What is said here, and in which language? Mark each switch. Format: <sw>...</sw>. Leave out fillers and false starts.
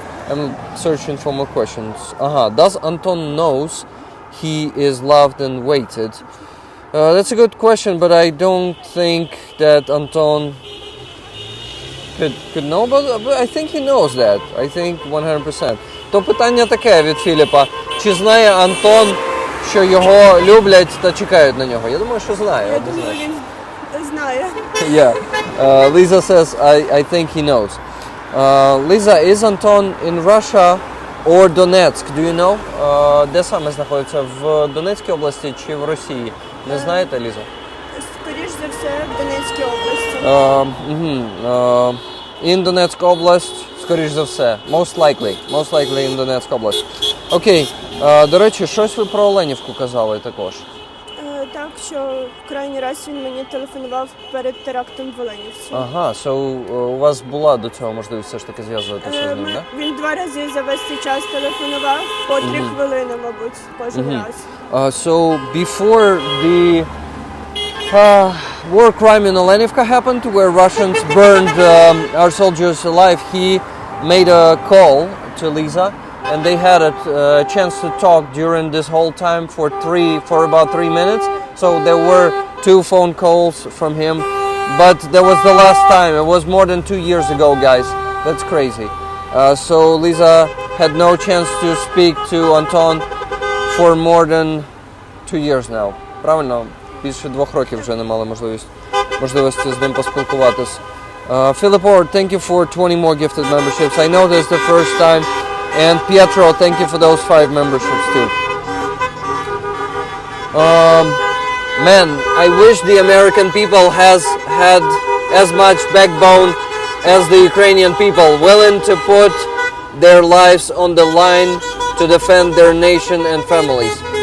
<en>I'm searching for more questions. Does Anton knows he is loved and waited? That's a good question, but I don't think that Anton could know about it. But I think he knows that. I think 100%.</en> <uk>То питання таке від Філіпа. Чи знає Антон, що його люблять та чекають на нього? Я думаю, що знає. Я думаю, він знає.</uk> <en>Yeah. Lisa says, I think he knows. Lisa, is Anton in Russia or Donetsk? Do you know?</en> <uk>Де саме знаходиться? В Донецькій області чи в Росії? Не знаєте, Ліза? Скоріш за все, в Донецькій області. In Донецька область, скоріш за все.</uk> <en>Most likely in Донецька область.</en> <uk>Окей. До речі, щось ви про Оленівку казали також. Так, що крайній раз він мені телефонував перед терактом в Оленівці. У вас була до цього можливість все ж таки зв'язуватися з ним, так? Він 2 рази за весь цей час телефонував, по 3 хвилини, мабуть, кожен раз.</uk> <en>So before the war crime in Olenivka happened, where Russians burned our soldiers alive, he made a call to Lisa, and they had a chance to talk during this whole time for about 3 minutes. So there were 2 phone calls from him, but that was the last time. It was more than 2 years ago, guys. That's crazy. So Lisa had no chance to speak to Anton for more than 2 years now.</en> <uk>Правильно? Більше 2 років вже не мали можливості з ним поспілкуватись.</uk> <en>Philip Ord, thank you for 20 more gifted memberships. I know this is the first time. And Pietro, thank you for those 5 memberships too. Man, I wish the American people had as much backbone as the Ukrainian people, willing to put their lives on the line to defend their nation and families.</en>